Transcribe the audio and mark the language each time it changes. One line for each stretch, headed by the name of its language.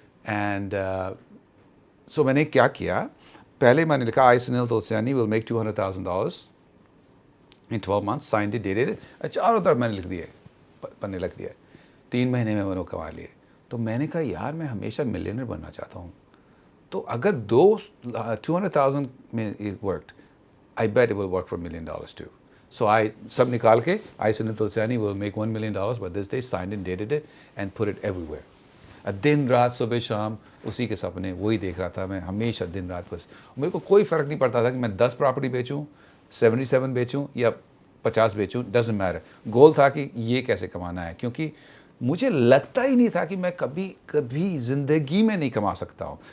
Hindi: And so मैंने क्या किया, पहले मैंने लिखा
English: I Sunil Tulsiani will make $200,000 in 12 months, signed it, dated it,
Hindi: चारों तरफ मैंने लिख दिए, पन्ने लिख दिए. 3 महीने में मैंने कमा लिए. तो मैंने कहा यार मैं हमेशा मिलियनर बनना चाहता हूँ. तो अगर
English: 200,000 में it worked, I bet it will work for $1 million too. So I
Hindi: सब निकाल के
English: I Sunil Tulsiani will make $1 million by this day, signed it, dated it and put it everywhere.
Hindi: दिन रात सुबह शाम उसी के सपने वही देख रहा था मैं हमेशा, दिन रात बस. मेरे को कोई फ़र्क नहीं पड़ता था कि मैं 10 प्रॉपर्टी बेचूँ, 77 बेचूँ या 50 बेचूँ,
English: Doesn't matter.
Hindi: गोल था कि ये कैसे कमाना है, क्योंकि मुझे लगता ही नहीं था कि मैं कभी ज़िंदगी में नहीं कमा सकता हूँ.